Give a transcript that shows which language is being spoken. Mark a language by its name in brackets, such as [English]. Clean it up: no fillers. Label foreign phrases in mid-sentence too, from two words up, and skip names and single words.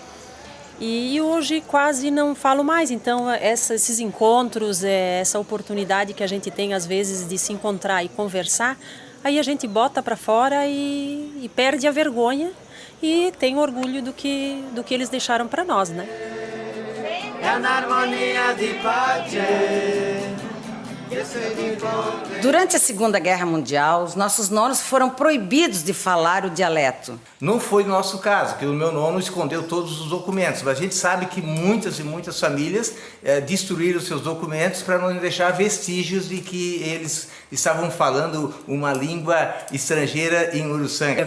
[Portuguese] E hoje quase não falo mais, então esses encontros, essa oportunidade que a gente tem às vezes de se encontrar e conversar, aí a gente bota para fora e perde a vergonha e tem orgulho do que eles deixaram para nós, né? [Italian] È un'armonia di pace. [Portuguese] Durante a Segunda Guerra Mundial, os nossos nonos foram proibidos de falar o dialeto. Não foi o nosso caso, que o meu nono escondeu todos os documentos, mas a gente sabe que muitas e muitas famílias destruíram seus documentos para não deixar vestígios de que eles estavam falando uma língua estrangeira em Uruçanga.